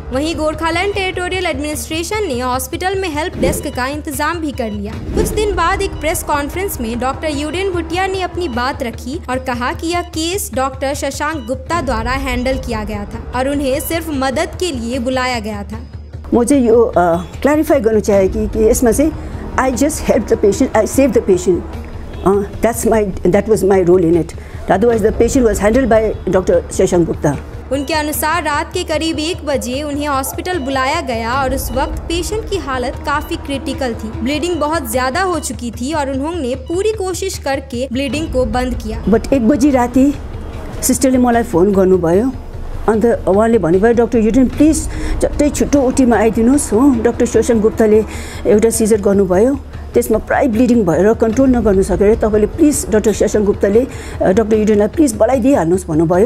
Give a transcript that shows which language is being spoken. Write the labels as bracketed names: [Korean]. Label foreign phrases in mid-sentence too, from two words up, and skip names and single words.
[Hindi] वहीं गोरखालैंड टेरिटोरियल एडमिनिस्ट्रेशन ने हॉस्पिटल में हेल्प डेस्क का इंतजाम भी कर लिया। कुछ दिन बाद एक प्रेस कॉन्फ्रेंस में डॉक्टर यूडेन भुटिया ने अपनी बात रखी और कहा कि यह केस डॉक्टर शशांक गुप्ता द्वारा हैंडल किया गया था और उन्हें सिर्फ मदद के लिए बुलाया गया था। मुझे यो क्लैरिफाई गर्नु चाहेगी कि इसमें से [English] I just help the patient, I save the patient, That was my role in it. Otherwise the patient was handled by डॉक्टर शशांक गुप्ता। [Hindi] उनके अनुसार रात के करीब 1 बजे उन्हें हॉस्पिटल बुलाया गया और उस वक्त पेशेंट की हालत काफी क्रिटिकल थी। ब्लीडिंग बहुत ज्यादा हो चुकी थी और उन्होंने पूरी कोशिश करके ब्लीडिंग को बंद किया। [Nepali] बट 1 बजी राति सिस्टरले मलाई फोन गर्नुभयो। अन्त उहाँले भन्नुभयो, डक्टर युडेन प्लिज झट्टै छिटो ओटीमा आइदिनुहोस् हो। डक्टर शशांक गुप्ताले एउटा सिजर गर्नुभयो, त्यसमा प्राय ब्लिडिङ भएर कन्ट्रोल नगर्नु सकेर तपाईँले प्लिज डक्टर शशांक गुप्ताले डक्टर युडेनलाई प्लिज बोलाइदिइहाल्नुहोस् भन्नुभयो।